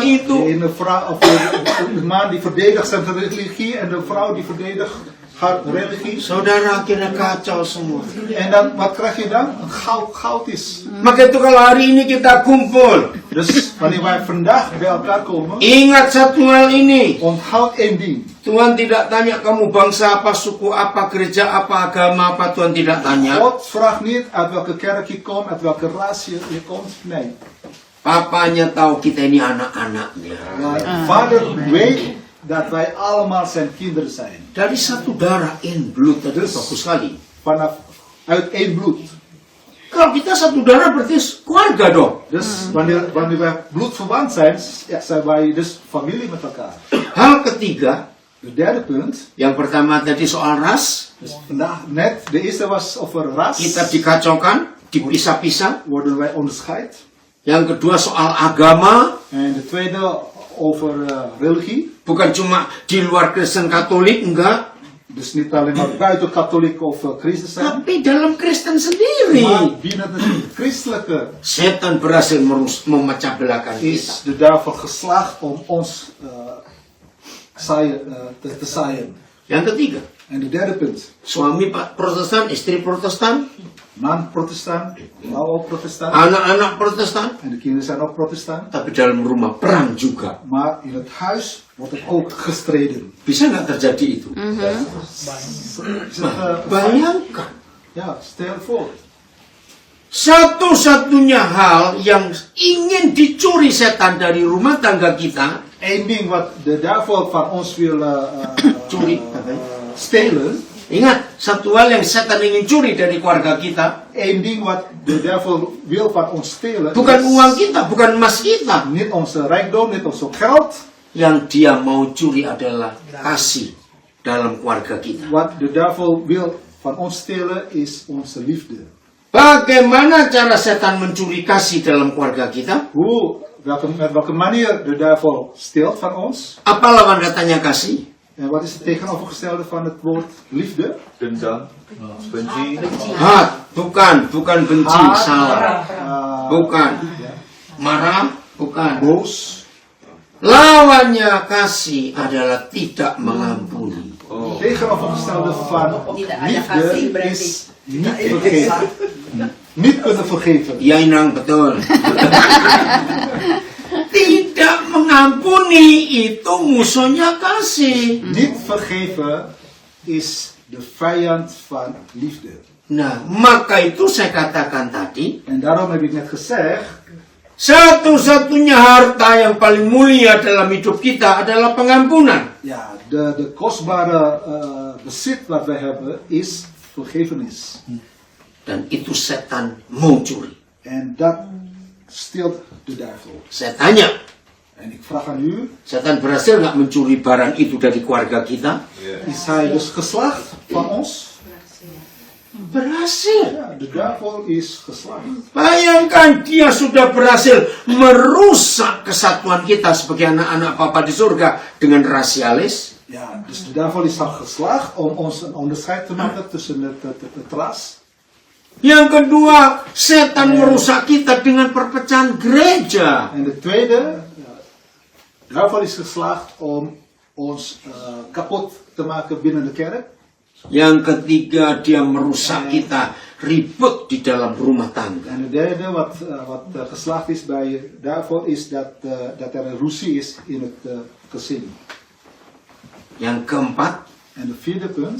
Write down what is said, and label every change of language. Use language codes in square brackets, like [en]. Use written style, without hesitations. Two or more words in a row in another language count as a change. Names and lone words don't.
[nl] De [id] itu. [nl] ene vrouw, of de man die verdedigt zijn religie en de vrouw die verdedigt haar religie. [id] Saudara akhirnya kacau semua. [nl] En dan, wat krijg je dan? Een goud is. [id] Maka itu kalau hari ini kita kumpul, [nl] Dus wanneer wij vandaag bij elkaar komen, [id] ingat satu hal ini. [nl] onthoud één ding. [id] Tuhan tidak tanya kamu bangsa apa, suku apa, gereja apa, agama apa. Tuhan tidak tanya. [nl] God vraagt niet uit welke kerk je komt, uit welke ras je komt. Nee. [id] Papanya tahu kita ini anak-anaknya. [nl] Maar vader weet dat wij allemaal zijn kinderen zijn. [id] Dari satu darah, [en] in blood. [id] Tadi bagus sekali. [nl] Uit één bloed. [id] Kalau kita satu darah berarti keluarga dong. [nl] Dus wanneer wij bloedverwant zijn, ja, zijn wij dus familie met elkaar. [id] Hal ketiga, [nl] De derde punt. [id] yang pertama tadi soal ras. [nl] Dus vandaag net, de eerste was over ras. [id] Kita dikacaukan, dipisah-pisah. [nl] Worden wij onderscheid. [id] Yang kedua soal agama. [nl] En de tweede over religie. [id] Bukan cuma di luar Kristen Katolik, enggak. [nl] Dus niet alleen maar buiten katholiek of christen zijn. [id] Tapi dalam Kristen sendiri. [nl] Maar binnen de christelijke [id] Setan berhasil memecah belahkan kita. [nl] is de duivel geslaagd om ons te zaaien. [id] Yang ketiga, [nl] En de derde punt. [id] suami Protestan, istri Protestan, [nl] Man protestant, vrouw ook protestant. [id] anak-anak Protestan, [nl] En de kinderen zijn ook protestant. [id] tapi dalam rumah perang juga. [nl] Maar in het huis wordt er ook gestreden. [id] Bisa nggak terjadi itu? Bayangkan, [nl] Ja, stel voor. [id] satu-satunya hal yang ingin dicuri setan dari rumah tangga kita, [nl] Eén ding wat de duivel van ons wil [id] Curi. [nl] stelen. [id] ingat, satu hal yang setan ingin curi dari keluarga kita, [nl] Eén ding wat de duivel wil van ons stelen. [id] bukan [nl] is [id] uang kita, bukan emas kita. [nl] Niet onze rijkdom, niet onze geld. [id] Yang dia mau curi adalah kasih dalam keluarga kita. [nl] Wat de duivel wil van ons stelen is onze liefde. [id] Bagaimana cara setan mencuri kasih dalam keluarga kita? [nl] Met welke manier de duivel steelt van ons? [id] Apa lawan katanya kasih? [nl] En wat is het tegenovergestelde van het woord liefde? [id] Dendam, benci, Bukan benci, [nl] Haat, [id] salah. Bukan. [nl] ja, [id] Marah, bukan. [nl] boos. [id] Lawannya kasih adalah tidak mengampuni. [nl] Het tegenovergestelde van [id] Niet ada kasih [nl] liefde [id] berarti [nl] is niet vergeven. Niet kunnen vergeven. [id] Ya Inang, betul. Tidak mengampuni itu musuhnya kasih. [nl] Niet vergeven is de vijand van liefde. [id] Nah, maka itu saya katakan tadi, [nl] En daarom heb ik net gezegd, [id] satu-satunya harta yang paling mulia dalam hidup kita adalah pengampunan. [nl] ja, de kostbare bezit wat wij hebben is vergevenis. [id] Dan itu setan mau curi. [nl] En dat steelt de duivel. [id] Saya tanya, [nl] En ik vraag aan u, [id] setan berhasil nggak mencuri barang itu dari keluarga kita? [nl] is hij dus geslaagd van ons? [id] Berhasil. [nl] Ja, de duivel is geslaagd. [id] Bayangkan dia sudah berhasil merusak kesatuan kita sebagai anak-anak Papa di surga dengan rasialis. [nl] Ja, dus de duivel is al geslaagd om ons een onderscheid te maken tussen het ras. [id] Yang kedua, setan merusak kita dengan perpecahan gereja. [nl] En de tweede, de duivel is geslaagd om ons kapot te maken binnen de kerk. [id] Yang ketiga, dia merusak kita ribut di dalam rumah tangga. [nl] En de derde, wat geslaagd is bij de duivel, is dat er een ruzie is in het gezin. [id] Yang keempat, [nl] En de vierde punt,